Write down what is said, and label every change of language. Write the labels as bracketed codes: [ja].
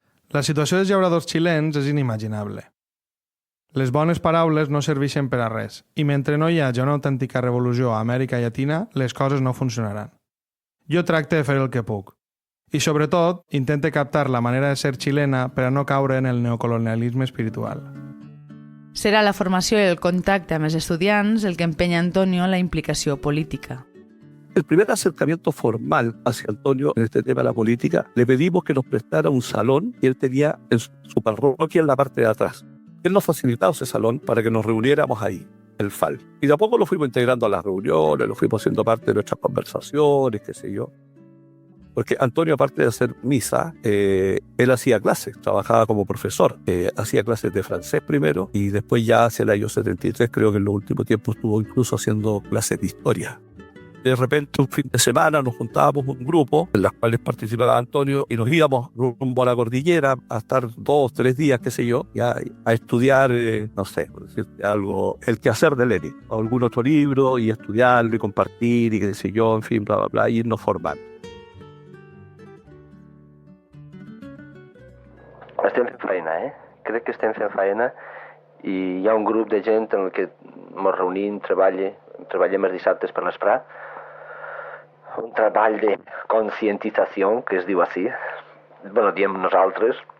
[ca] La situació dels llauradors xilens és inimaginable. Les bones paraules no serveixen per a res, i mentre no hi hagi una autèntica revolució a Amèrica Llatina, les coses no funcionaran. Jo tracte de fer el que puc, i sobretot intente captar la manera de ser xilena per a no caure en el neocolonialisme espiritual. Serà la formació i el contacte amb els estudiants el que empenya Antonio en la implicació política. [es] El primer acercamiento formal hacia Antonio en este tema de la política, le pedimos que nos prestara un salón que él tenía en su parroquia en la parte de atrás. Él nos facilitaba ese salón para que nos reuniéramos ahí, el FAL. Y de a poco lo fuimos integrando a las reuniones, lo fuimos haciendo parte de nuestras conversaciones, qué sé yo. Porque Antonio, aparte de hacer misa, él hacía clases, trabajaba como profesor. Hacía clases de francés primero y después ya hacia el año 73, creo que en los últimos tiempos estuvo incluso haciendo clases de historia. De repente, un fin de semana nos juntábamos un grupo en las cuales participaba Antonio y nos íbamos rumbo a la cordillera a estar 2 o 3 días, qué sé yo, a estudiar, no sé, por decirte algo, el quehacer de Lenin o algún otro libro y estudiarlo y compartir y qué sé yo, en fin, bla, bla, bla, y irnos formando. [ca] Estem fent feina, Crec que estem fent feina i hi ha un grup de gent en el que ens reunim, treballem els dissabtes per l'esprà, un treball de concientització, que es diu així, diem nosaltres,